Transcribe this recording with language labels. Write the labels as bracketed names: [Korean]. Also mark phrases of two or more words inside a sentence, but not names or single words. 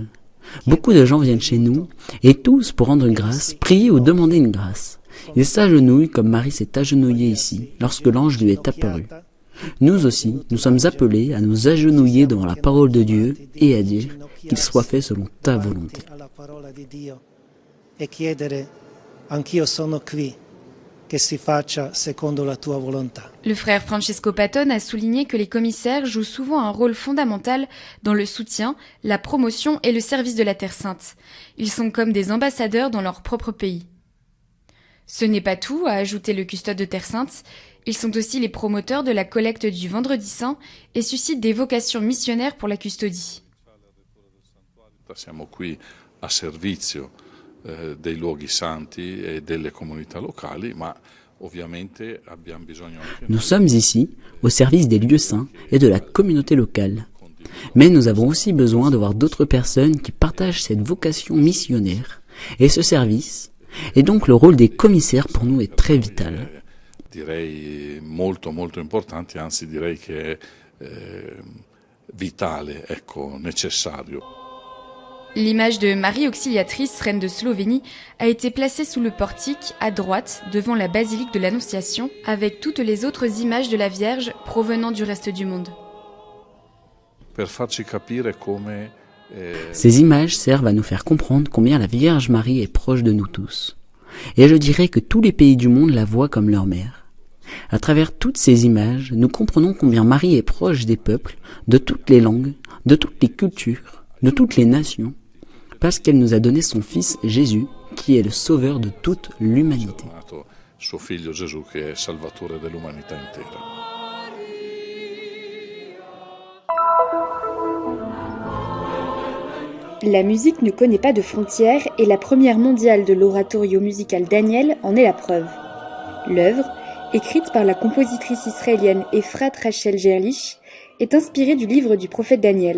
[French] Beaucoup de gens viennent chez nous, et tous, pour rendre grâce, prier ou demander une grâce. Ils s'agenouillent comme Marie s'est agenouillée ici, lorsque l'ange lui est apparu. Nous aussi, nous sommes appelés à nous agenouiller devant la parole de Dieu et à dire qu'il soit fait selon ta volonté. [Italian] anch'io sono qui, che si faccia secondo la tua volontà. [French] Le frère Francesco Patton a souligné que les commissaires jouent souvent un rôle fondamental dans le soutien, la promotion et le service de la Terre Sainte. Ils sont comme des ambassadeurs dans leur propre pays. Ce n'est pas tout, a ajouté le custode de Terre Sainte. Ils sont aussi les promoteurs de la collecte du Vendredi Saint et suscitent des vocations missionnaires pour la custodie. [Italian] Siamo qui a servizio dei luoghi santi e delle comunità locali, ma ovviamente abbiamo bisogno anche [French] Nous sommes ici au service des lieux saints et de la communauté locale. Mais nous avons aussi besoin de voir d'autres personnes qui partagent cette vocation missionnaire et ce service. Et donc le rôle des commissaires pour nous est très vital. [Italian] Direi molto importante, anzi direi che è vitale, ecco, necessario. [French] L'image de Marie Auxiliatrice, reine de Slovénie, a été placée sous le portique, à droite, devant la basilique de l'Annonciation, avec toutes les autres images de la Vierge provenant du reste du monde. [Italian] Per farci capire come [French] Ces images servent à nous faire comprendre combien la Vierge Marie est proche de nous tous. Et je dirais que tous les pays du monde la voient comme leur mère. À travers toutes ces images, nous comprenons combien Marie est proche des peuples, de toutes les langues, de toutes les cultures, de toutes les nations, parce qu'elle nous a donné son Fils Jésus, qui est le sauveur de toute l'humanité. [Italian] Suo figlio Gesù che è salvatore dell'umanità intera. [French] La musique ne connaît pas de frontières et la première mondiale de l'oratorio musical Daniel en est la preuve. L'œuvre, écrite par la compositrice israélienne Efrat Rachel Gerlich, est inspirée du livre du prophète Daniel.